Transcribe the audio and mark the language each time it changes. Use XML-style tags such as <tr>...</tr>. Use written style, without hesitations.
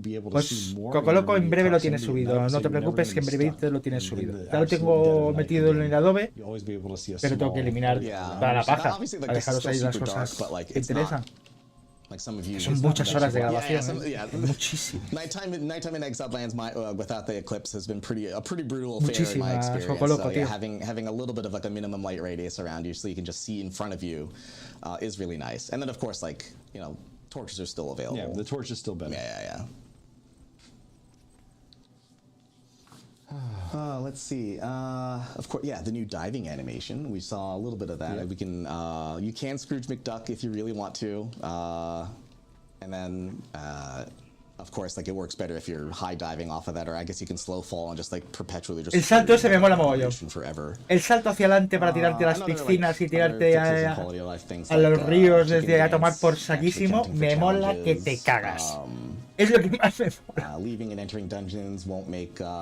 <es>Pues Cocoloco en breve lo tiene subido. No te preocupes que en breve lo tienes subido. Ya lo tengo metido en el Adobe, pero tengo que eliminar para la paja, para dejaros ahí las cosas que interesan. Son muchas horas de grabación. Muchísimo.</es> <en>Nighttime in Exiled Lands without the eclipse has been a pretty brutal affair in my experience. So yeah, having a little bit of like a minimum light radius around you so you can just see in front of you is really nice. And then of course, torches are still available. Yeah, the torch is still better. Yeah. Let's see. Of course, the new diving animation. We saw a little bit of that. Yeah. You can Scrooge McDuck if you really want to, and then, of course, it works better if you're high diving off of that, or I guess you can slow fall and just perpetually just.</en> <es>El salto ese me mola mogollón.</es> <en>Forever.</en> <es>El salto hacia adelante para tirarte a las piscinas y tirarte a los ríos desde a tomar por saquísimo, me mola que te cagas. Es lo que más me mola.</es> <en>Leaving and entering dungeons won't make.</en>